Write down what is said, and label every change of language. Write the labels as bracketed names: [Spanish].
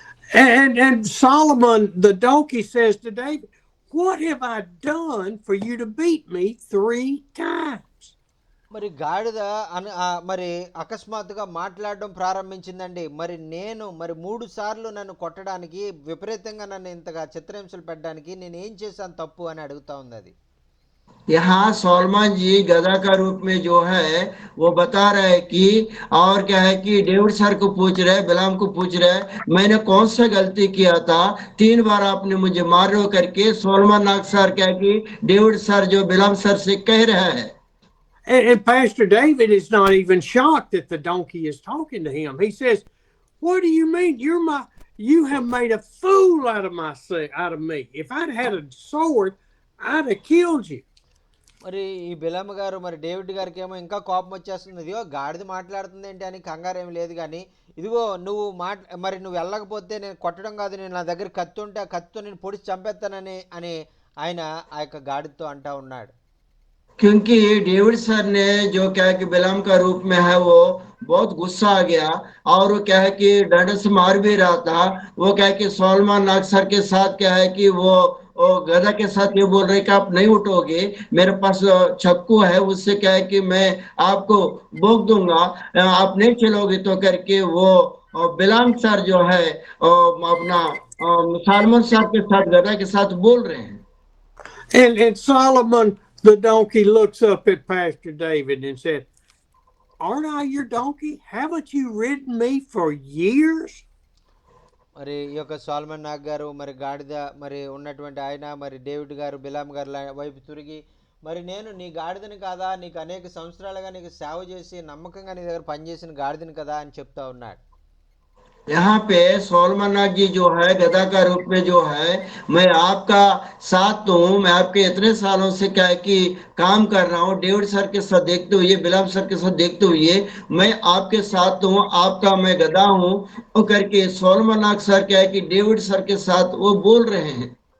[English] And Solomon, the donkey, says to David, what have I done for you to beat me 3 times? [Telugu] మరి గాడిద మరి అకస్మాత్తుగా మాట్లాడడం ప్రారంభించిందండి. మరి నేను మరి 3 సార్లు నన్ను కొట్టడానికి, విపరీతంగా నన్ను ఇంతగా చిత్రహింసలు పెట్టడానికి నేను ఏం చేశాను తప్పు అని అడుగుతా ఉంది అది. [Hindi] यहाँ सलमान जी गधा का रूप में जो है वो बता रहे हैं कि, और क्या है कि डेविड सर को पूछ रहे, बिलाम को पूछ रहे, मैंने कौन सा गलती किया था, 3 बार आपने मुझे मार रहे हो करके सलमान नाग सर क्या कि डेविड सर जो बिलाम सर से कह रहे हैं। [English] And Pastor David is not even shocked that the donkey is talking to him. He says, what do you mean? You have made a fool out of me. If I'd had a sword, I'd have killed you. [Telugu] మరి ఈ బిలాం గారు మరి David గారికి ఏమో ఇంకా కోపం వచ్చేస్తుంది, ఇదిగో గాడిద మాట్లాడుతుంది ఏంటి అని కంగారు ఏమి లేదు, కానీ ఇదిగో నువ్వు మరి నువ్వు వెళ్ళకపోతే నేను కొట్టడం కాదు, నేను నా దగ్గర కత్తి ఉంటే ఆ కత్తితో నేను పొడిచి చంపేస్తానని అని ఆయన ఆ యొక్క గాడిదతో అంటా ఉన్నాడు. [Hindi] क्योंकि डेविड सर ने जो क्या है कि बिलाम का रूप में है वो बहुत गुस्सा आ गया, और वो क्या है कि डंडे से मार भी रहा था, वो क्या है कि सलमान नाग सर के साथ क्या है कि वो गधा के साथ ये बोल रहे कि आप नहीं उठोगे, मेरे पास चाकू है, उससे क्या है कि मैं आपको भोग दूंगा, आप नहीं चलोगे तो करके वो बिलाम सर जो है अपना सलमान सर के साथ गधा के साथ बोल रहे हैं। [English] And Solomon, the donkey, looks up at Pastor David and said, aren't I your donkey? Haven't you ridden me for years? [Telugu] మరి ఈ యొక్క సోలమన్ నాగ్ గారు మరి గాడిద మరి ఉన్నటువంటి ఆయన మరి డేవిడ్ గారు బిలాం గారు వైపు తిరిగి మరి నేను నీ గాడిదని కాదా, నీకు అనేక సంవత్సరాలుగా నీకు సేవ చేసి నమ్మకంగా నీ దగ్గర పనిచేసిన గాడిదని కదా అని చెప్తా ఉన్నాడు. [Hindi] यहाँ पे सोलमन नाथ जी जो है गधा का रूप में जो है, मैं आपका साथ हूँ, मैं आपके इतने सालों से क्या है कि काम कर रहा हूँ, डेविड सर के साथ देखते हुए, बिलाम सर के साथ देखते हुए मैं आपके साथ हूँ, आपका मैं गधा हूँ, वो करके सोलमन नाथ सर क्या है कि डेविड सर के साथ वो बोल रहे हैं।